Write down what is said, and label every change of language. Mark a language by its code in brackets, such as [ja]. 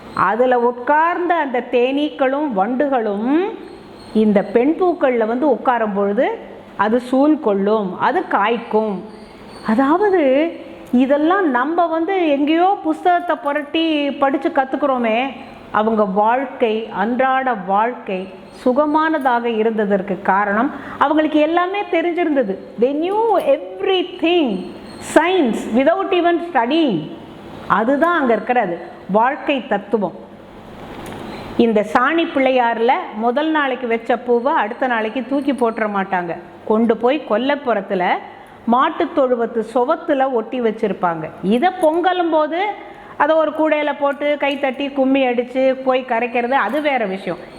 [ta] அதில் உட்கார்ந்த அந்த தேனீக்களும் வண்டுகளும் இந்த பெண் பூக்களில் வந்து உட்காரும் பொழுது அது சூழ் கொள்ளும், அது காய்க்கும். அதாவது இதெல்லாம் நம்ம வந்து எங்கேயோ புஸ்தகத்தை புரட்டி படித்து கற்றுக்குறோமே, அவங்க வாழ்க்கை அன்றாட வாழ்க்கை சுகமானதாக இருந்ததற்கு காரணம் அவங்களுக்கு எல்லாமே தெரிஞ்சிருந்தது. [en] they knew everything, science without even studying. [ta] அதுதான் அங்கே இருக்கிறது வாழ்க்கை தத்துவம். இந்த சாணி பிள்ளையாரில் முதல் நாளைக்கு வச்ச பூவை அடுத்த நாளைக்கு தூக்கி போட்டுற மாட்டாங்க, கொண்டு போய் கொல்லைப்புறத்தில் மாட்டுத்தொழுவத்து சுவத்தில் ஒட்டி வச்சுருப்பாங்க. இதை பொங்கலும் போது அதை ஒரு கூடையில் போட்டு கைத்தட்டி கும்மி அடித்து போய் கரைக்கிறது அது வேறு விஷயம்.